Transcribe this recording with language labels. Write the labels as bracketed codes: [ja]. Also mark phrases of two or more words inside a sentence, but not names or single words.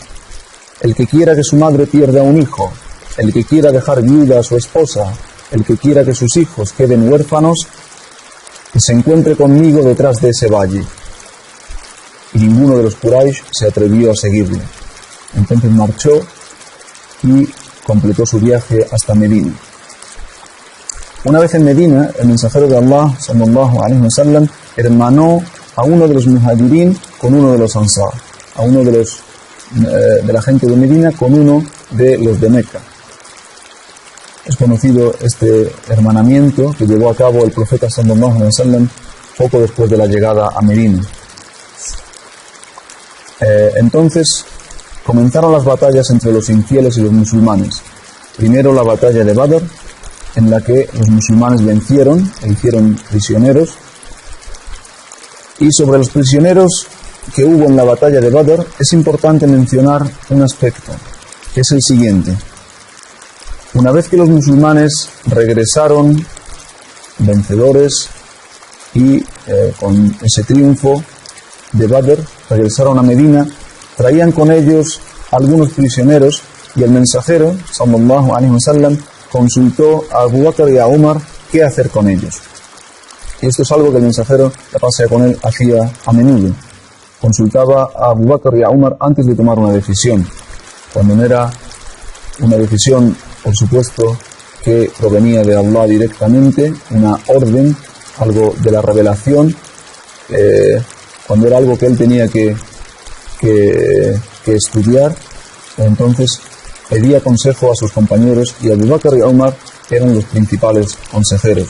[es] El que quiera que su madre pierda un hijo, el que quiera dejar viuda a su esposa, el que quiera que sus hijos queden huérfanos, que se encuentre conmigo detrás de ese valle». Y ninguno de los Quraysh se atrevió a seguirle. Entonces marchó y completó su viaje hasta Medina. Una vez en Medina, el mensajero de Allah, [ar] صلى الله عليه وسلم, [es] hermanó a uno de los muhajirin con uno de los ansar, a uno de la gente de Medina con uno de los de Meca. Es conocido este hermanamiento que llevó a cabo el profeta [ar] صلى الله عليه وسلم [es] poco después de la llegada a Medina. Entonces comenzaron las batallas entre los infieles y los musulmanes. Primero la batalla de Badr, en la que los musulmanes vencieron e hicieron prisioneros. Y sobre los prisioneros que hubo en la batalla de Badr es importante mencionar un aspecto, que es el siguiente. Una vez que los musulmanes regresaron vencedores y con ese triunfo de Badr regresaron a Medina, traían con ellos algunos prisioneros y el mensajero, [ar] صلى الله عليه وسلم, [es] consultó a Abu Bakr y a Umar qué hacer con ellos. Y esto es algo que el mensajero, la pasea con él, hacía a menudo. Consultaba a Abu Bakr y a Umar antes de tomar una decisión. Cuando no era una decisión, por supuesto, que provenía de Allah directamente, una orden, algo de la revelación, cuando era algo que él tenía que estudiar, entonces pedía consejo a sus compañeros y Abu Bakr y Umar eran los principales consejeros.